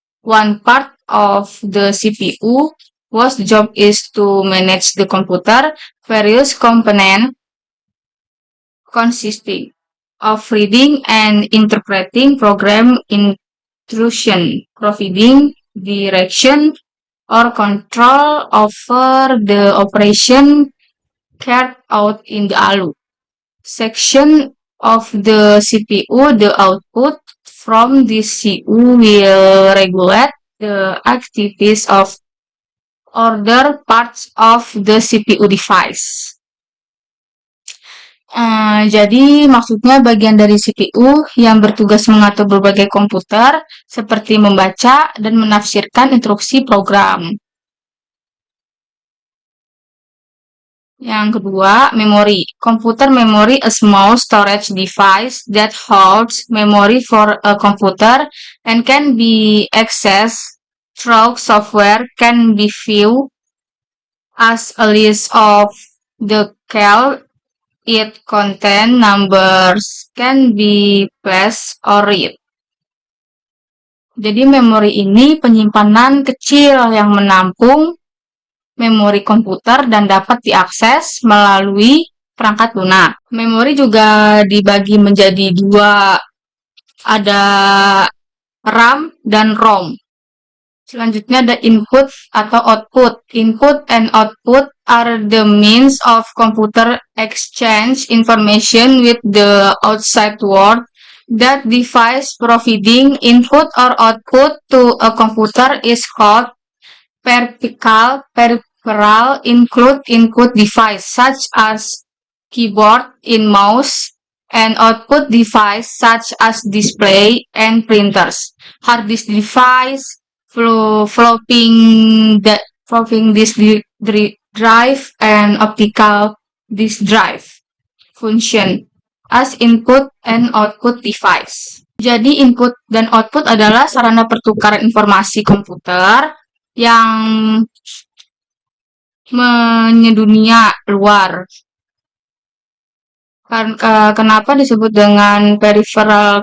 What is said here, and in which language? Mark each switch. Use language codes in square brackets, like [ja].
[en] One part of the CPU whose job is to manage the computer, various components consisting of reading and interpreting program instruction, providing direction or control over the operation carried out in the ALU section of the CPU. The output from this CPU will regulate the activities of other parts of the CPU device. [id] Jadi maksudnya bagian dari CPU yang bertugas mengatur berbagai komputer seperti membaca dan menafsirkan instruksi program. Yang kedua, memory. [en] Computer memory, a small storage device that holds memory for a computer and can be accessed through software, can be viewed as a list of the cell it contain, numbers can be placed or read. [id] Jadi memori ini penyimpanan kecil yang menampung memori komputer dan dapat diakses melalui perangkat lunak. Memori juga dibagi menjadi dua, ada RAM dan ROM. Selanjutnya ada input atau output. [en] Input and output are the means of computer exchange information with the outside world. That device providing input or output to a computer is called peripheral. Peripheral include input device such as keyboard and mouse, and output device such as display and printers. Hard disk device, flopping disk drive, and optical disk drive function as input and output device. [id] Jadi input dan output adalah sarana pertukaran informasi komputer yang menyedunia luar. Kenapa disebut dengan peripheral?